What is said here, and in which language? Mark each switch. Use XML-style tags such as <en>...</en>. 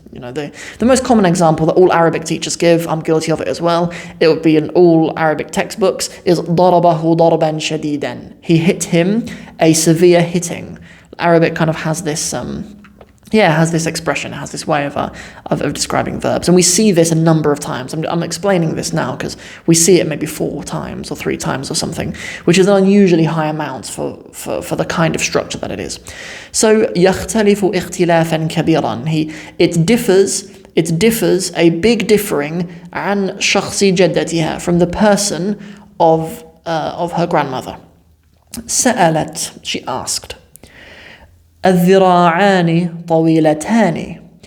<en>You know, the most common example that all Arabic teachers give, I'm guilty of it as well, it would be in all Arabic textbooks, is</en> <ar>ضربه ضربا شديدا.</ar> <en>He hit him a severe hitting. Arabic kind of has this has this expression, it has this way of describing verbs. And we see this a number of times. I'm explaining this now because we see it maybe 4 times or 3 times or something, which is an unusually high amount for the kind of structure that it is.</en> <ar>So يختلف اختلافا كبيرا.</ar> <en>It differs a big differing</en> <ar>عن شخص جدتها,</ar> <en>from the person of her grandmother. سألت, she asked.</en> <ar>الذراعان طويلتان.</ar>